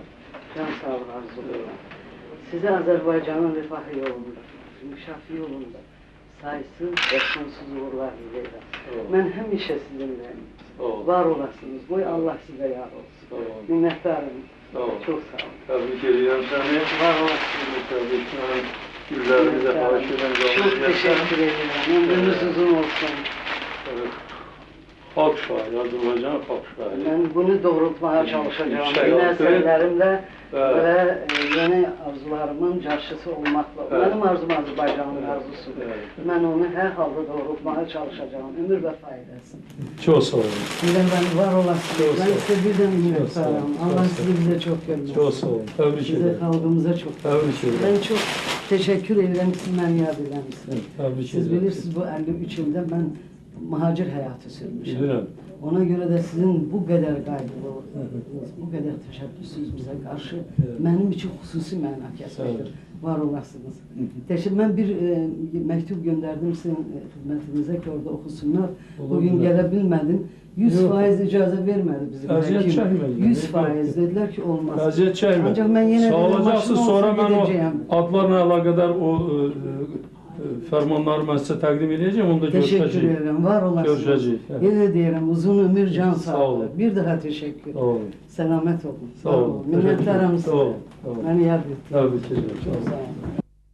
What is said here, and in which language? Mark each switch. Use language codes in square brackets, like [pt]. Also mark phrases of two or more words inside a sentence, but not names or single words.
[tr] Can sağlığı arzuluyorum. [az] Sizə Azərbaycanın rifahı yolunda, inkişafı yolunda saysız və sonsuz uğurlar diləyirəm. Mən həmişə sizinləyim. Var olasınız. Qoy Allah sizə yar olsun. Minnətdarım. Çox sağ olun. Təbrik edirəm səni. Var olasınız. Təbrik edirəm. Güllərimize xahiş edən [tr] Çok teşekkür ederim. Ömrünüz uzun olsun. [az] Xalq şairi, Azərbaycan xalq şairi. [tr] Ben bunu doğrultmaya çalışacağım. Yeni eserlerimle ve yeni arzularımın carşısı olmakla. Benim arzum Azərbaycanın arzusudur. Ben onu her halde doğrultmaya çalışacağım. Ömür ve faydasın. Çok sağ olun. Ben var olasınız. Ben size bir de minnettarım. Allah sizi bize çok görmesin. Çok sağ olun. Tebrik Size ederim. halkımıza çok Tebrik ederim. Ben çok teşekkür ederim ki mən [az] yad eləmişsiniz. [tr] Tebrik Siz ederim. [az] bilirsiniz bu 53 ildə mən mühacir həyatı sürmüşəm. Bilirəm. Ona görə də sizin bu qədər qayğılığınız, bu qədər təşəbbüsünüz bizə qarşı mənim üçün xüsusi məna kəsbdir. Var olasınız. Mən bir məktub göndərdim sizin xidmətinizə ki, orada oxusunlar. Bugün gələ bilmədim. 100% icazə vermədi bizim həkim. 100% dedilər ki, olmaz. Əziyyət çəkmə. Ancaq mən yenə sağ də olacaqsınız, sonra mən o gedəcəyəm. adlarla əlaqədar o fərmanları mən sizə təqdim edəcəyim, onda [tr] Teşekkür [az] görüşəcəyik. [tr] ederim. [az] Var olasınız. Görüşəcəyik. [tr] Yine diyelim uzun ömür, can [az] Sağ olun. [tr] sağlığı. Bir daha teşekkür. [az] Sağ olun. [tr] Selamet olun. [az] Sağ olun. [tr] Minnettarım size. [az] Sağ olun. [tr] Beni yardım ettiniz. Tebrik ederim. Çok sağ olun.